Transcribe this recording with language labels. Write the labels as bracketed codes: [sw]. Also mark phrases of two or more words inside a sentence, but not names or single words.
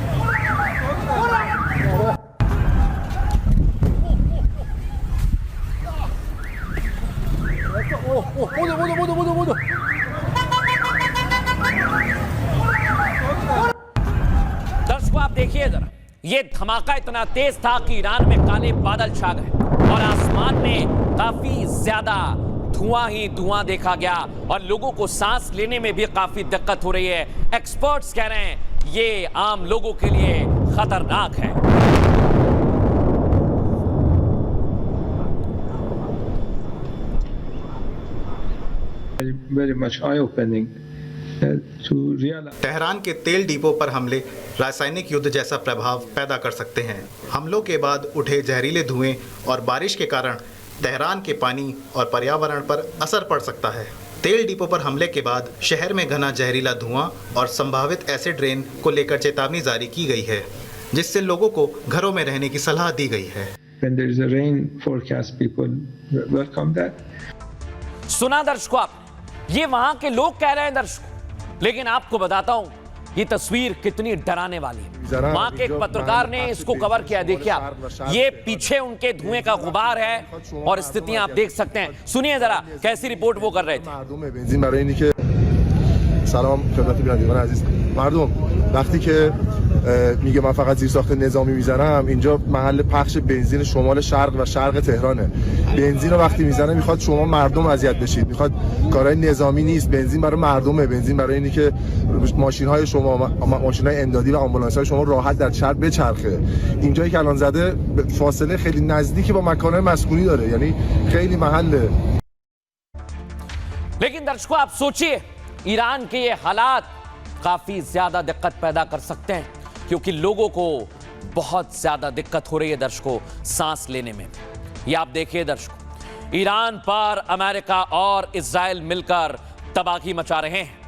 [hi] दर्शकों आप देखिए जरा, ये धमाका इतना तेज था कि ईरान में काले बादल छा गए और आसमान में काफी ज्यादा धुआं ही धुआं देखा गया और लोगों को सांस लेने में भी काफी दिक्कत हो रही है। एक्सपर्ट्स कह रहे हैं ये आम लोगों के लिए खतरनाक है। [en] Very much eye-opening to realize. [hi] तेहरान के तेल डिपो पर हमले रासायनिक युद्ध जैसा प्रभाव पैदा कर सकते हैं। हमलों के बाद उठे जहरीले धुएं और बारिश के कारण तेहरान के पानी और पर्यावरण पर असर पड़ सकता है। तेल डिपो पर हमले के बाद शहर में घना जहरीला धुआं और संभावित एसिड रेन को लेकर चेतावनी जारी की गई है, जिससे लोगों को घरों में रहने की सलाह दी गई है। [en] When there is a rain forecast, people welcome that. [hi] सुना दर्शकों आप, ये वहां के लोग कह रहे हैं दर्शकों, लेकिन आपको बताता हूं ये तस्वीर कितनी डराने वाली है। वहां के एक पत्रकार ने इसको कवर किया। देखिए आप, ये पीछे उनके धुएं का गुबार है और स्थितियां आप देख सकते हैं। सुनिए जरा कैसी रिपोर्ट वो कर रहे थे। [fa] سلام خدمت بینندگان عزیز. مردم وقتی که میگه من فقط زیرساخت نظامی میزنم، اینجا محل پخش بنزین شمال شرق و شرق تهرانه. بنزین رو وقتی میزنه میخواد شما مردم اذیت بشید، میخواد کارهای نظامی نیست، بنزین برای مردمه، بنزین برای اینی که ماشین‌های شما، ماشین‌های امدادی و آمبولانس‌های شما راحت در شهر بچرخه. اینجایی که الان زده فاصله خیلی نزدیکی با مکان‌های مسکونی داره، یعنی خیلی محله. [hi] लेकिन दर्शकों आप सोचिए ईरान के ये हालात काफी ज्यादा दिक्कत पैदा कर सकते हैं, क्योंकि लोगों को बहुत ज्यादा दिक्कत हो रही है दर्शकों सांस लेने में। ये आप देखिए दर्शकों, ईरान पर अमेरिका और इजराइल मिलकर तबाही मचा रहे हैं।